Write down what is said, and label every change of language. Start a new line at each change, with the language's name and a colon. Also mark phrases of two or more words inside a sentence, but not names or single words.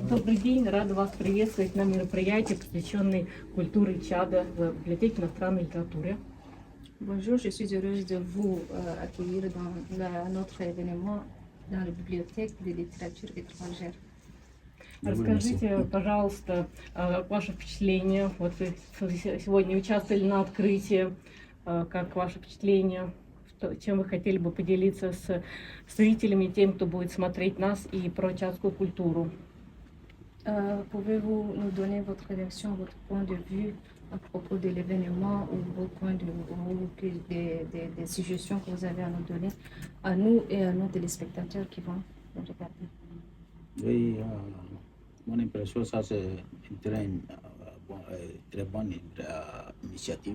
Russian: Добрый день, рада вас приветствовать на мероприятии, посвященной культуре Чада в библиотеке иностранной литературы.
French: Bonjour, je suis heureuse de vous accueillir dans notre événement dans la bibliothèque de littérature étrangère.
Russian: Расскажите, пожалуйста, ваше впечатление. Вот вы сегодня участвовали на открытии. Как ваше впечатление? Чем вы хотели бы поделиться с зрителями, тем, кто будет смотреть нас и про чадскую культуру?
French: Pouvez-vous nous donner votre réaction, votre point de vue à propos de l'événement ou vos points de vue, des suggestions que vous avez à nous donner, à nous et à nos téléspectateurs qui vont nous regarder? Oui, mon impression, ça c'est une très bonne initiative.